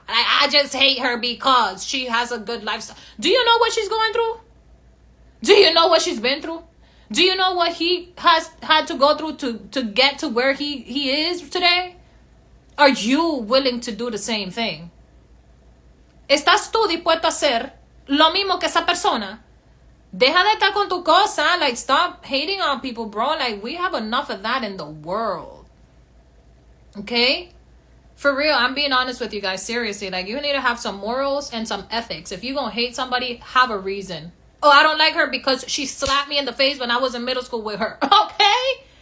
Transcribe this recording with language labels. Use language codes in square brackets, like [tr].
[en] Like, I just hate her because she has a good lifestyle. Do you know what she's going through? Do you know what she's been through? Do you know what he has had to go through to get to where he is today? Are you willing to do the same thing? [es] ¿Estás tú dispuesto a hacer lo mismo que esa persona? Deja de estar con tu cosa. [en] Like, stop hating on people, bro. Like, we have enough of that in the world. Okay? For real, I'm being honest with you guys. Seriously, like, you need to have some morals and some ethics. If you're gonna hate somebody, have a reason. Oh, I don't like her because she slapped me in the face when I was in middle school with her. Okay?